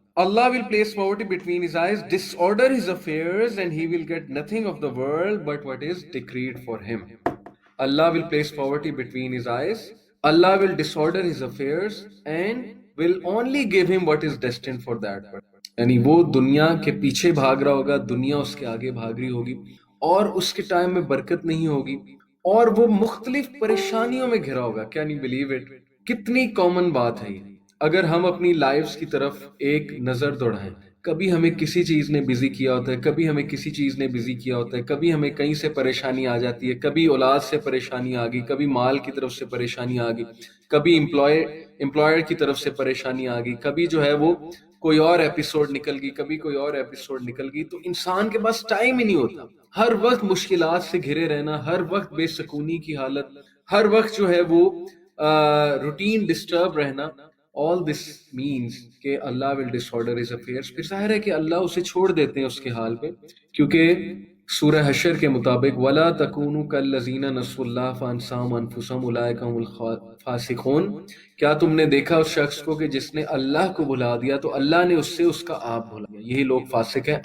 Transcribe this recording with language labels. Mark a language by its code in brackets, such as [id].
[en] Allah will place poverty between his eyes, disorder his affairs, and he will get nothing of the world but what is decreed for him. Allah will place poverty between his eyes. Allah will disorder his affairs and will only give him what is destined for that person. [ur] یعنی وہ دنیا کے پیچھے بھاگ رہا ہوگا، دنیا اس کے آگے بھاگ رہی ہوگی، اور اس کے ٹائم میں برکت نہیں ہوگی، اور وہ مختلف پریشانیوں میں گھرا ہوگا. [en] Can you believe it? [ur] کتنی کامن بات ہے یہ. اگر ہم اپنی لائفز کی طرف ایک نظر دوڑائیں، کبھی ہمیں کسی چیز نے بزی کیا ہوتا ہے، کبھی ہمیں کسی چیز نے بزی کیا ہوتا ہے، کبھی ہمیں کہیں سے پریشانی آ جاتی ہے، کبھی اولاد سے پریشانی آ گئی، کبھی مال کی طرف سے پریشانی آ گئی، کبھی امپلائر کی طرف سے پریشانی آ گئی، کبھی جو ہے وہ کوئی اور ایپیسوڈ نکل گئی، کبھی کوئی اور ایپیسوڈ نکل گئی. تو انسان کے پاس ٹائم ہی نہیں ہوتا. ہر وقت مشکلات سے گھرے رہنا، ہر وقت بے سکونی کی حالت، ہر وقت جو ہے وہ روٹین ڈسٹرب رہنا. [en] all this means کہ Allah will disorder his affairs. [ur] پھر ظاہر ہے کہ اللہ اسے چھوڑ دیتے ہیں اس کے حال پہ، کیونکہ سورہ حشر کے مطابق [ar] وَلَا تَكُونُوا كَالَّذِينَ نَسُوا اللَّهَ فَأَنسَاهُمْ أَنفُسَهُمْ أُولَٰئِكَ هُمُ الْفَاسِقُونَ. [ur] کیا تم نے دیکھا اس شخص کو کہ جس نے اللہ کو بھلا دیا تو اللہ نے اس سے اس کا آپ بھلا دیا؟ یہی لوگ فاسق ہیں.